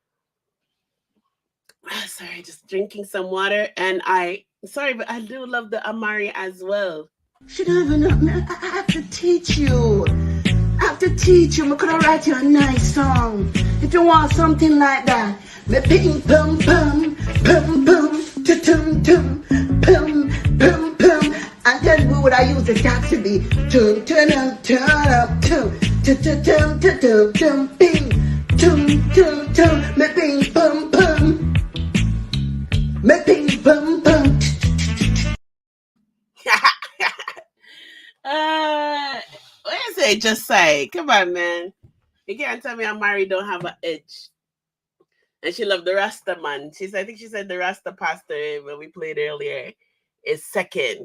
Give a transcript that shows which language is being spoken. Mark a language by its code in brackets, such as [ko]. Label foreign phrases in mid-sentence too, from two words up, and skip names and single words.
[en] Sorry, just drinking some water. And sorry, but I do love the Amari as well. She don't even know. I have to teach you. I have to teach you. I'm gonna write you a nice song. If you want something like that. Me ping pum pum pum pum tum tum pum pum pum. And tell me what I use the cat to be. Tum tum tum tum tum tum tum tum tum tum ping tum tum tum. Me ping pum pum. Me ping pum pum. What you say? Just say, come on, man. You can't tell me Amari don't have an edge. And she loved the Rasta man. I think she said the Rasta pastor when we played earlier is second.